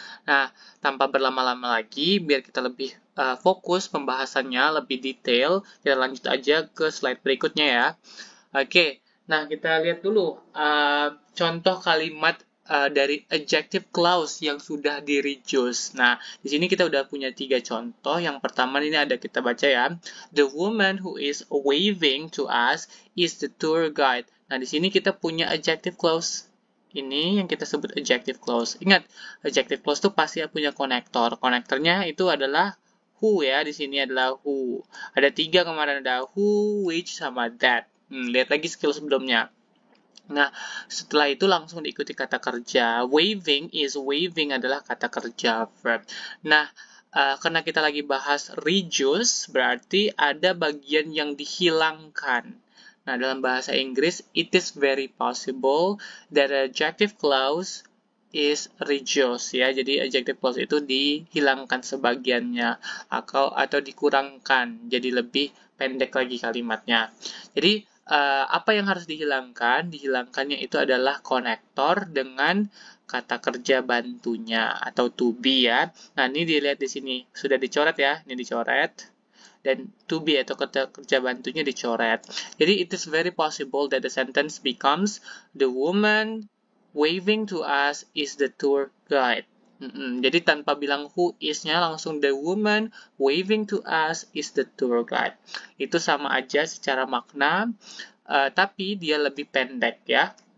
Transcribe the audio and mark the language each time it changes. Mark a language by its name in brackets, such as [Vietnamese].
[Indonesian] Nah, tanpa berlama-lama lagi, biar kita lebih fokus pembahasannya, lebih detail, kita lanjut aja ke slide berikutnya ya. Oke, nah kita lihat dulu contoh kalimat dari adjective clause yang sudah di-reduce. Nah, di sini kita udah punya 3 contoh. Yang pertama ini ada kita baca ya. [English] The woman who is waving to us is the tour guide. [Indonesian] Nah, di sini kita punya adjective clause. Ini yang kita sebut adjective clause. Ingat, adjective clause itu pasti punya konektor. Konektornya itu adalah who ya. Di sini adalah who. Ada 3 kemarin, ada who, which, sama that. Lihat lagi skill sebelumnya. Nah, setelah itu langsung diikuti kata kerja. Waving adalah kata kerja verb. Nah, karena kita lagi bahas reduce, berarti ada bagian yang dihilangkan. Nah, dalam bahasa Inggris, [English] it is very possible that adjective clause is reduced [Indonesian] ya. Jadi adjective clause itu dihilangkan sebagiannya atau dikurangkan jadi lebih pendek lagi kalimatnya. Jadi apa yang harus dihilangkan? Dihilangkannya itu adalah konektor dengan kata kerja bantunya atau to be ya. Nah, ini dilihat di sini sudah dicoret ya. Ini dicoret dan to be atau kata kerja bantunya dicoret. [English] Jadi it is very possible that the sentence becomes the woman waving to us is the tour guide. [Indonesian] Jadi tanpa bilang [English] who is-nya [Indonesian] langsung [English] the woman waving to us is the tour guide. [Indonesian] Itu sama aja secara makna, tapi dia lebih pendek ya.